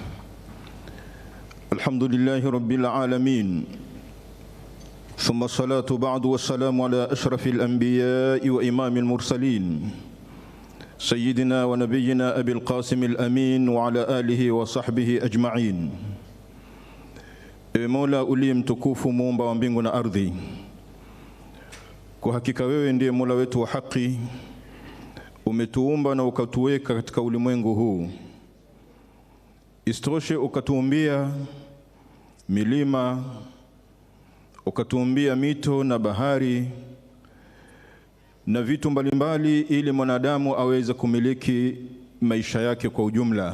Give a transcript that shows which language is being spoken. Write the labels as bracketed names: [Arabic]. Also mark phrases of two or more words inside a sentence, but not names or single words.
[Arabic] الحمد لله رب العالمين، ثم الصلاة بعد والسلام على أشرف الأنبياء وإمام المرسلين سيدنا ونبينا أبي القاسم الأمين وعلى آله وصحبه أجمعين. مولا أولي [Swahili] mtukufu muumba wa mbingu na ardhi, kwa hakika wewe ndiye Mola wetu wa haki. Umetuumba na ukatuweka katika ulimwengu huu. Istoshe ukatuumbia milima, ukatuumbia mito na bahari na vitu mbalimbali ili mwanadamu aweze kumiliki maisha yake kwa ujumla.